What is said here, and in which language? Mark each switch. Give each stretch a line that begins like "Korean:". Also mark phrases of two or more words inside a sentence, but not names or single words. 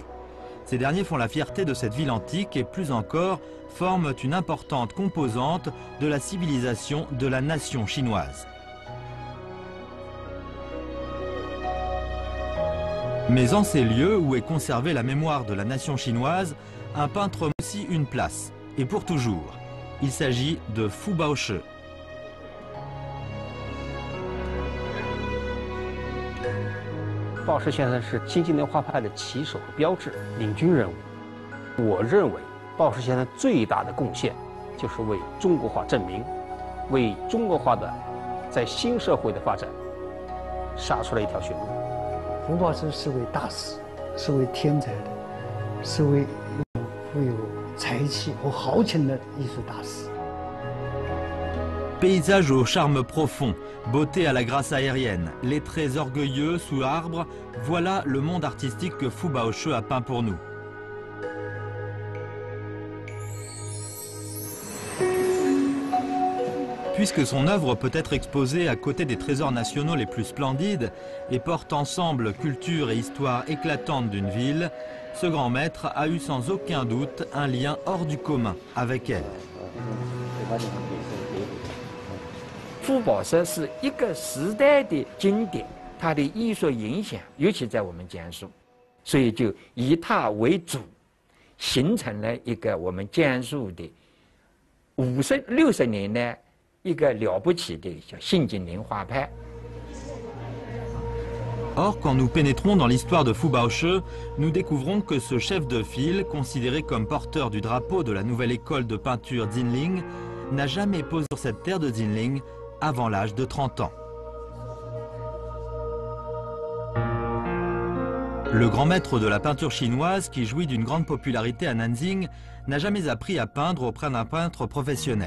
French: Ces derniers font la fierté de cette ville antique et plus encore, forment une importante composante de la civilisation de la nation chinoise. Mais en ces lieux où est conservée la mémoire de la nation chinoise, un peintre a aussi une place, et pour toujours. Il s'agit de Fu Baoshi.
Chinese: 鲍氏先生是新近代画派的旗手和标志、领军人物。我认为，鲍氏先生最大的贡献就是为中国画正名，为中国画的在新社会的发展杀出了一条血路。胡宝师是位大师，是位天才的，是位富有才气和豪情的艺术大师。
French: Paysage au charme profond, beauté à la grâce aérienne, les traits orgueilleux sous arbre, voilà le monde artistique que Fu Baoshi a peint pour nous. Puisque son œuvre peut être exposée à côté des trésors nationaux les plus splendides et porte ensemble culture et histoire éclatante d'une ville, ce grand maître a eu sans aucun doute un lien hors du commun avec elle.
Chinese: 傅宝石是一个时代的经典，它的艺术影响，尤其在我们江苏，所以就以它为主，形成了一个我们江苏的50、60年代一个了不起的叫新精灵画派。
French: Or, quand nous pénétrons dans l'histoire de Fu Baoshi, nous découvrons que ce chef de file, considéré comme porteur du drapeau de la nouvelle école de peinture Jinling, n'a jamais posé sur cette terre de Zinling avant l'âge de 30 ans. Le grand maître de la peinture chinoise, qui jouit d'une grande popularité à Nanjing, n'a jamais appris à peindre auprès d'un peintre professionnel.